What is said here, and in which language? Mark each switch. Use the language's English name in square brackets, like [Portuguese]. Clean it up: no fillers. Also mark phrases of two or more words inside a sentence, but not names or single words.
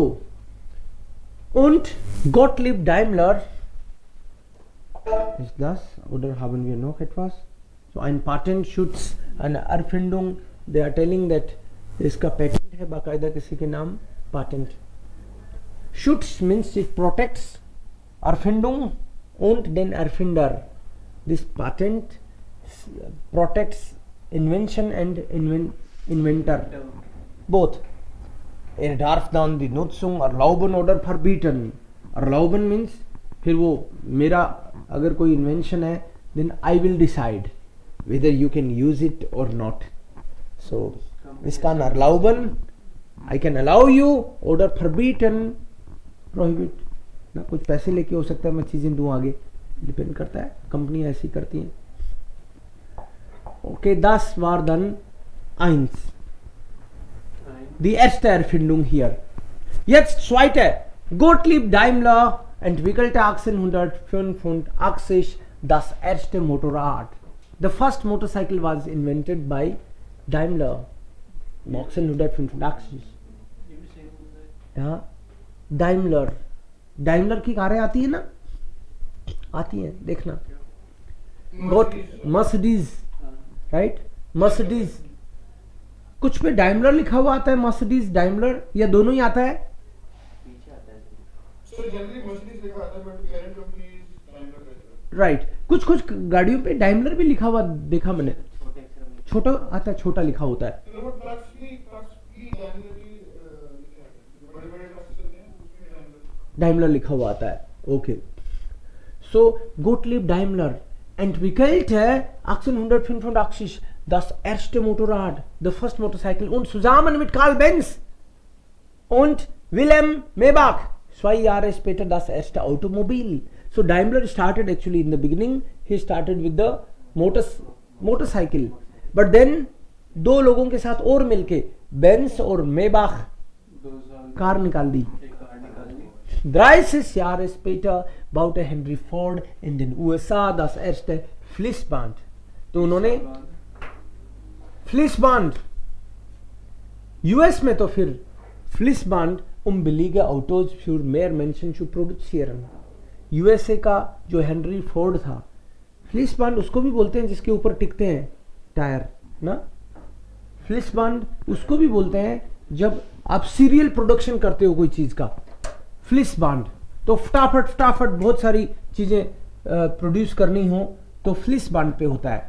[German] Und Gottlieb Daimler ist das, oder haben wir noch etwas? So ein Patentschutz, eine Erfindung, [English] they are telling that [Hindi] इसका पेटेंट है बाकायदा किसी के नाम, [English] patent. Schutz means it protects. [German] Erfindung und den Erfinder. [English] This patent protects invention and inventor. Both. [German] Er darf dann die Nutzung erlauben oder verbieten. [English] Erlauben means [Hindi] फिर वो मेरा अगर कोई इन्वेंशन है [English] then I will decide whether you can use it or not. So this can erlauben, I can allow you, [German] order verbieten, [English] prohibit. [Hindi] ना कुछ पैसे लेके हो सकता है मैं चीजें दूं आगे, डिपेंड करता है, कंपनी ऐसी करती हैं. [German] Okay, das war dann 1. Die erste Erfindung hier. Jetzt zweite. Gottlieb Daimler entwickelte 1885 das erste Motorrad. [English] The first motorcycle was invented by Daimler. [German] 1885. Ja, Daimler. [Hindi] Daimler की कारें आती है ना, आती हैं, देखना. [English] Mercedes, right? Mercedes. [Hindi] कुछ पे Daimler लिखा हुआ आता है, Mercedes, Daimler, या दोनों ही आता है? राइट, कुछ कुछ गाड़ियों पे डाइमलर भी लिखा हुआ देखा मैंने, छोटा आता है, छोटा लिखा होता है. डाइमलर लिखा हुआ आता है. [English] okay, so [German] Gottlieb Daimler entwickelte 1885 das erste Motorrad, [English] the first motorcycle, [German] und zusammen mit Karl Benz und Wilhelm Maybach 2 Jahre später das erste Automobil. [English] So Daimler started actually in the beginning, he started with the motorcycle, but then [Hindi] दो लोगों के साथ और मिलके बेंस और मेबाख कार निकाल दी. [German] 30 Jahre später baute Henry Ford in den USA das erste Fließband. [Hindi] तो उन्होंने [German] Fließband, US [Hindi] में तो फिर [German] Fließband billige Autos für mehr Menschen zu produzieren. [Hindi] USA का जो हेनरी फोर्ड था, फ्लिसबांड उसको भी बोलते हैं जिसके ऊपर टिकते हैं टायर ना, फ्लिसबांड उसको भी बोलते हैं जब आप [English] serial production [Hindi] करते हो कोई चीज का, फ्लिसबांड. तो फटाफट फटाफट बहुत सारी चीजें प्रोड्यूस करनी हो तो फ्लिसबांड पे होता है.